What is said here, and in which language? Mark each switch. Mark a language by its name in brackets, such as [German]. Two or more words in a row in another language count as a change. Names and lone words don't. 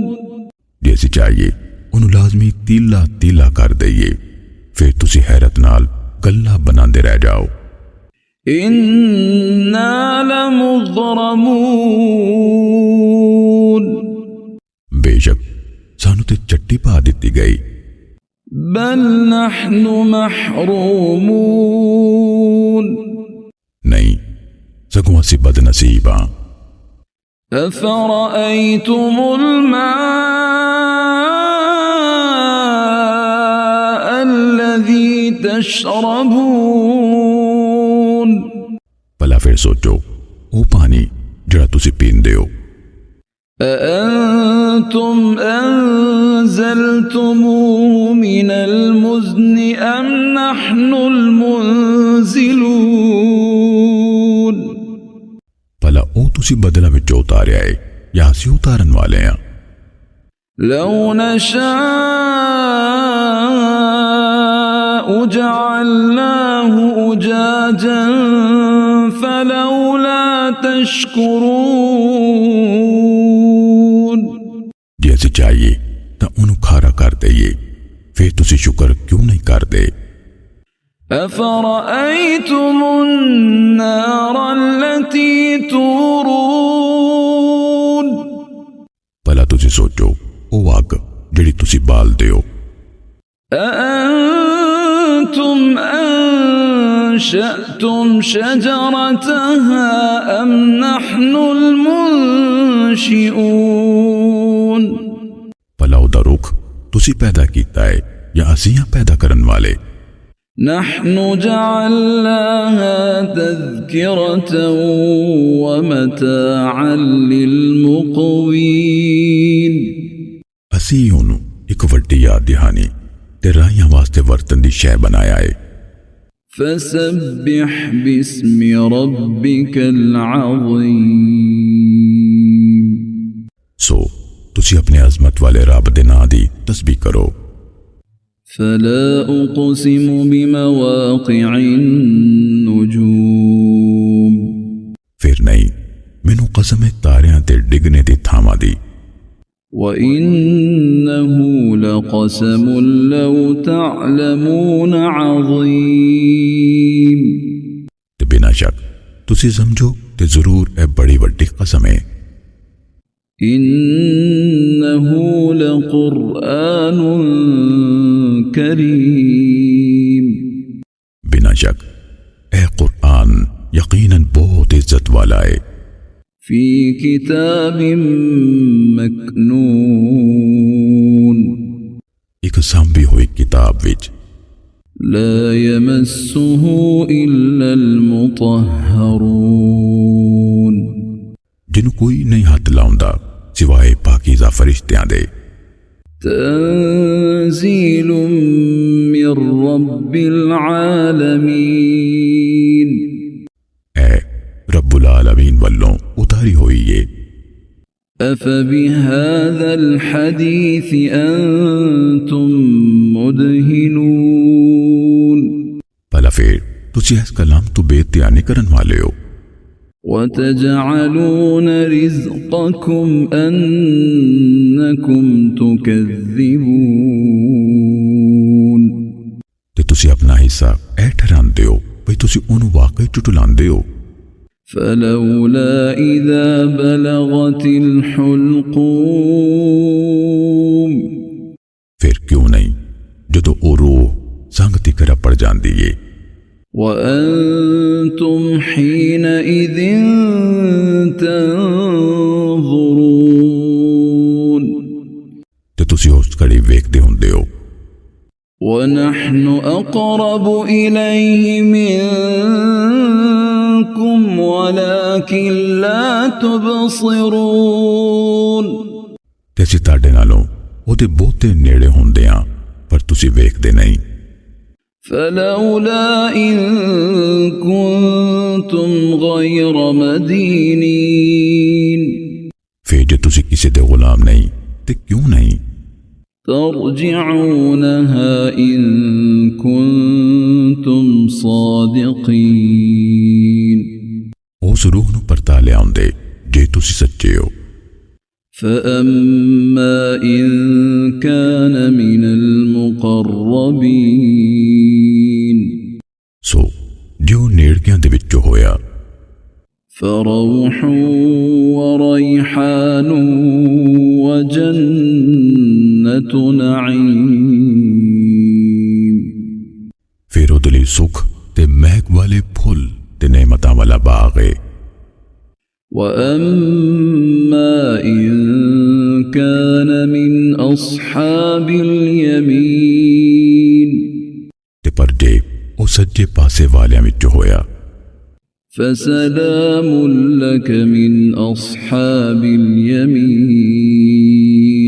[Punjabi] ਜੇ ਅਸੀਂ ਚਾਹੀਏ ਉਹਨੂੰ ਲਾਜ਼ਮੀ ਤੀਲਾ ਤੀਲਾ ਕਰ ਦਈਏ ਫਿਰ ਤੁਸੀਂ ਹੈਰਤ ਨਾਲ ਗੱਲਾਂ ਬਣਾਉਂਦੇ ਰਹਿ ਜਾਓ। [Arabic] إنا لمغرمون [Punjabi] ਬੇਸ਼ੱਕ ਸਾਨੂੰ ਤੇ ਚੱਟੀ ਪਾ ਦਿੱਤੀ ਗਈ। [Arabic] بل نحن محرومون [Punjabi] ਨਹੀਂ ਸਗੋਂ ਅਸੀਂ ਬਦਨਸੀਬ ਹਾਂ। [Arabic] أفرأيتم الماء الذي تشربون [Punjabi] ਭਲਾ ਫਿਰ ਸੋਚੋ ਉਹ ਪਾਣੀ ਜਿਹੜਾ ਤੁਸੀਂ ਪੀਂਦੇ ਹੋ। [Arabic] أأنتم أنزلتموه من المزن أم نحن المنزلون [Punjabi] ਭਲਾ ਉਹ ਤੁਸੀਂ ਬਦਲਾ ਵਿੱਚੋਂ ਉਤਾਰਿਆ ਹੈ ਜਾਂ ਅਸੀਂ ਉਤਾਰਨ ਵਾਲੇ ਹਾਂ। [Arabic] لو نشاء جعلناه أجاجا فلولا تشكرون [Punjabi] ਜੇ ਅਸੀਂ ਚਾਹੀਏ ਤਾਂ ਉਹਨੂੰ ਖਾਰਾ ਕਰ ਦਈਏ ਫਿਰ ਤੁਸੀਂ ਸ਼ੁਕਰ ਕਿਉਂ ਨਹੀਂ ਕਰਦੇ। [Arabic] أفرأيتم النار التي تورون [Punjabi] ਭਲਾ ਤੁਸੀਂ ਸੋਚੋ ਉਹ ਅੱਗ ਜਿਹੜੀ ਤੁਸੀਂ ਬਾਲਦੇ ਹੋ। [Arabic] أأنتم أنشأتم شجرتها أم نحن المنشئون [Punjabi] ਭਲਾ ਉਹਦਾ ਰੁੱਖ ਤੁਸੀਂ ਪੈਦਾ ਕੀਤਾ ਹੈ ਜਾਂ ਅਸੀਂ ਹਾਂ ਪੈਦਾ ਕਰਨ ਵਾਲੇ। [Arabic] نحن جعلناها تذكرة ومتاعا للمقوين [Punjabi] ਅਸੀਂ ਉਹਨੂੰ ਇੱਕ ਵੱਡੀ ਯਾਦ ਦਹਾਨੀ ਤੇ ਰਾਹੀਆਂ ਵਾਸਤੇ ਵਰਤਨ ਦੀ ਸ਼ੈ ਬਣਾਇਆ ਹੈ। [Arabic] فسبح باسم ربك العظيم [Punjabi] ਸੋ ਤੁਸੀਂ ਆਪਣੇ ਅਜ਼ਮਤ ਵਾਲੇ ਰੱਬ ਦੇ ਨਾਂ ਦੀ ਤਸਬੀਹ ਕਰੋ। [Arabic] فلا أقسم بمواقع النجوم [Punjabi] ਫਿਰ ਨਹੀਂ, ਮੈਨੂੰ ਕਸਮ ਹੈ ਤਾਰਿਆਂ ਤੇ ਡਿੱਗਣੇ ਦੀ ਥਾਵਾਂ ਦੀ। [Arabic] وإنه لقسم لو تعلمون عظيم [Punjabi] ਤੇ ਬਿਨਾਂ ਸ਼ੱਕ ਤੁਸੀਂ ਸਮਝੋ ਤੇ ਜ਼ਰੂਰ ਇਹ ਬੜੀ ਵੱਡੀ ਕਸਮ ਹੈ। [Arabic] إنه لقرآن كريم [Punjabi] ਬਿਨਾਂ ਸ਼ੱਕ ਇਹ ਕੁਰਾਨ ਯਕੀਨਨ ਬਹੁਤ ਇੱਜ਼ਤ ਵਾਲਾ ਹੈ। [Arabic] في كتاب مكنون [Punjabi] ਇੱਕ ਸਾਂਭੀ ਹੋਈ ਕਿਤਾਬ ਵਿੱਚ [Arabic] لا يمسه إلا المطهرون [Punjabi] ਜਿਹਨੂੰ ਕੋਈ ਨਹੀਂ ਹੱਥ ਲਾਉਂਦਾ ਸਿਵਾਏ ਪਾਕੀਜ਼ਾ ਫਰਿਸ਼ਤਿਆਂ ਦੇ। [Arabic] تنزيل من رب العالمين [Punjabi] ਇਹ [Arabic] رب العالمين [Punjabi] ਵੱਲੋਂ ਉਤਾਰੀ ਹੋਈ ਏ। [Arabic] أفبهذا الحديث أنتم مدهنون [Punjabi] ਭਲਾ ਫਿਰ ਤੁਸੀਂ ਇਸ ਕਲਾਮ ਤੋਂ ਬੇਧਿਆਨੀ ਕਰਨ ਵਾਲੇ ਹੋ [Arabic] وتجعلون رزقكم أنكم تكذبون [Punjabi] ਤੇ ਤੁਸੀਂ ਆਪਣਾ ਹਿੱਸਾ ਇਹ ਠਹਿਰਾਉਂਦੇ ਹੋ ਬਈ ਤੁਸੀਂ ਉਹਨੂੰ ਵਾਕਈ ਝੁਟਲਾਉਂਦੇ ਹੋ। [Arabic] فلولا إذا بلغت الحلقوم [Punjabi] ਫਿਰ ਕਿਉਂ ਨਹੀਂ ਜਦੋਂ ਉਹ ਰੂਹ ਸੰਗ ਤਿਕਰ ਪੜ ਜਾਂਦੀ ਏ [Arabic] وأنتم حينئذ تنظرون [Punjabi] ਤੇ ਤੁਸੀਂ ਉਸ ਘੜੀ ਵੇਖਦੇ ਹੁੰਦੇ ਹੋ। [Arabic] ونحن أقرب إليه منكم ولكن لا تبصرون [Punjabi] ਤੇ ਅਸੀਂ ਤੁਹਾਡੇ ਨਾਲੋਂ ਉਹਦੇ ਬਹੁਤੇ ਨੇੜੇ ਹੁੰਦੇ ਹਾਂ ਪਰ ਤੁਸੀਂ ਵੇਖਦੇ ਨਹੀਂ। [Arabic] فلولا إن كنتم غير مدينين [Punjabi] ਫਿਰ ਜੇ ਤੁਸੀਂ ਕਿਸੇ ਦੇ ਗੁਲਾਮ ਨਹੀਂ ਤੇ ਕਿਉਂ ਨਹੀਂ [Arabic] ترجعونها إن كنتم صادقين [Punjabi] ਉਸ ਰੂਹ ਨੂੰ ਪਰਤਾ ਲਿਆਉਂਦੇ ਜੇ ਤੁਸੀਂ ਸੱਚੇ ਹੋ। [Arabic] فأما إن كان من المقربين [Punjabi] ਸੋ ਜੋ ਨੇੜਕਿਆਂ ਦੇ ਵਿੱਚੋਂ ਹੋਇਆ [Arabic] فروح وريحان وجنة نعيم [Punjabi] ਫਿਰ ਉਹਦੇ ਲਈ ਸੁੱਖ ਤੇ ਮਹਿਕ ਵਾਲੇ ਫੁੱਲ ਤੇ ਨੇਮਤਾਂ ਵਾਲਾ ਬਾਗ ਹੈ। [Arabic] وأما إن كان من أصحاب اليمين [Punjabi] ਤੇ ਪਰ ਜੇ ਉਹ ਸੱਜੇ ਪਾਸੇ ਵਾਲਿਆਂ ਵਿੱਚੋਂ ਹੋਇਆ [Arabic] فسلام لك من أصحاب اليمين